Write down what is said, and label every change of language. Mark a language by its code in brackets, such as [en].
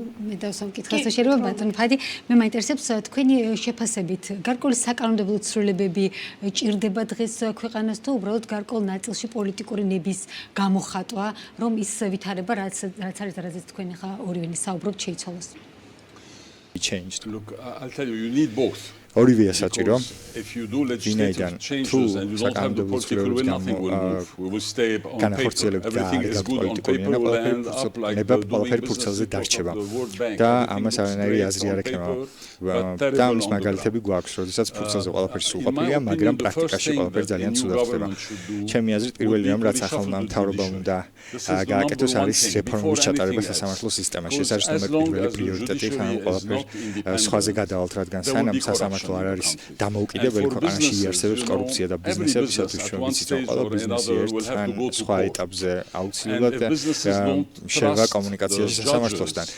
[ka] მე დავსვამ კითხვას შეიძლება ბატონ ფადი, მე მაინტერესებს თქვენი შეფასებით, გარკვეული საკანონმდებლო ცვლილებები ჭირდება დღეს ქვეყანას თუ უბრალოდ გარკვეულ ნაწილში პოლიტიკური ნების გამოხატვა, რომ ის ვითარება, რაც არის და რაზეც თქვენ ახლა ორივენი საუბრობთ, შეიცვალოს? [en] Look, I'll tell you, you need both. [ka] ორივეა საჭირო. [en] if you do legislative changes and you don't have the political will, nothing will move. We will stay on paper. Everything is good on paper. Will end up like doing business of the World Bank. [ka] და ამას არანაირი აზრი არ ექნება. და ამის მაგალითები გვაქვს, როდესაც ფურცელზე ყველაფერი სრულყოფილია, მაგრამ პრაქტიკაში ყველაფერი ძალიან ცუდად ხდება. ჩემი აზრით, პირველი რამ, რაც ახალმა მთავრობამ უნდა გააკეთოს, არის რეფორმის ჩატარება სასამართლო სისტემაში. ეს არის ნომერ პირველი პრიორიტეტი, ხან ყველაფერი სხვაზე გადავალთ, რადგან სანამ სასამართლო არ არის დამოუკიდებელი, ქვეყანაში იარსებებს კორუფცია და ბიზნესებისათვის ჩვენ ვიცით, რომ ყველა ბიზნესი ერთთან სხვა ეტაპზე აუცილებლად შევა კომუნიკაციაში სასამართლოსთან.